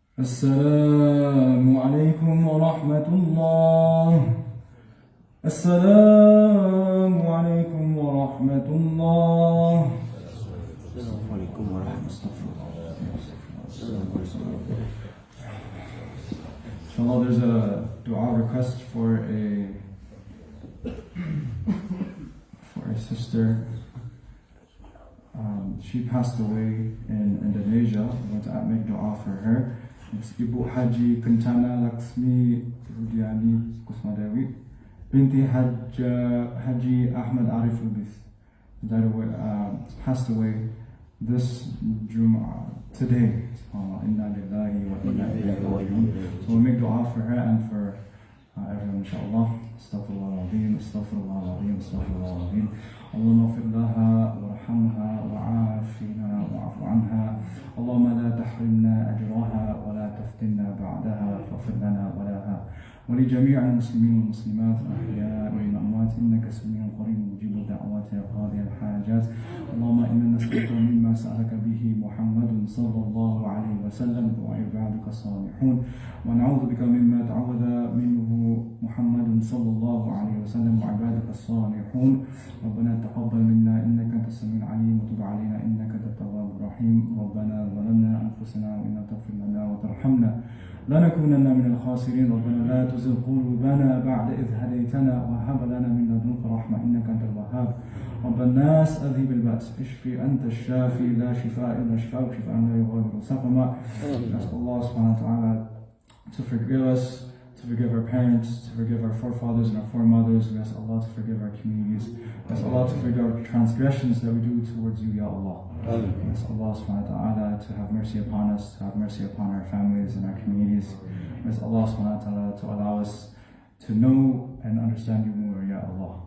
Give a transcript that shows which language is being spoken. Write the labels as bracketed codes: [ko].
[ar] السلام عليكم ورحمة الله. السلام عليكم ورحمة الله. السلام عليكم ورحمة الله. [en] Inshallah, there's a dua request for a sister. She passed away in Indonesia. I want to make dua for her. It's Ibu Haji Kencana Laksmi Rudiani Kusmadawi binti Haji Ahmad Arif Lubis passed away this Jum'at today. [ar] Inna lillahi wa inna ilayhi raji'un. [en] So we'll make dua for her and for everyone, inshallah. [ar] Astaghfirullah al-azim, astaghfirullah al-azim, astaghfirullah al-azim. اللهم اغفر لها وارحمها وعافنا واعف عنها. اللهم لا تحرمنا اجرها ولا تفتنا بعدها فاغفر لنا ولها ولجميع المسلمين والمسلمات الاحياء والاموات انك سميع قريب مجيب الدعوات يا قاضي الحاجات. اللهم انا نسالك مما سالك به محمد صلى الله عليه وسلم وعبادك الصالحون ونعوذ بك مما تعوذ منه محمد صلى الله عليه وسلم وعبادك الصالحون. ربنا تقبل منا انك انت السميع العليم وتب علينا انك انت التواب الرحيم. ربنا ظلمنا انفسنا وان لم تغفر لنا وترحمنا لنكونن من الخاسرين. ربنا لا تزغ قلوبنا بعد إذ هديتنا وهب لنا من لدنك رحمة إنك أنت الوهاب. رب الناس أذهب البأس اشفي أنت الشافي لا شفاء إلا شفاءك شفاء لا يغادر سقما. [en] Ask Allah subhanahu wa ta'ala to forgive us, to forgive our parents, to forgive our forefathers and our foremothers. We ask Allah to forgive our communities. We ask Allah to forgive our transgressions that we do towards you, Ya Allah. We ask Allah subhanahu wa ta'ala to have mercy upon us, to have mercy upon our families and our communities. We ask Allah subhanahu wa ta'ala to allow us to know and understand you more, Ya Allah.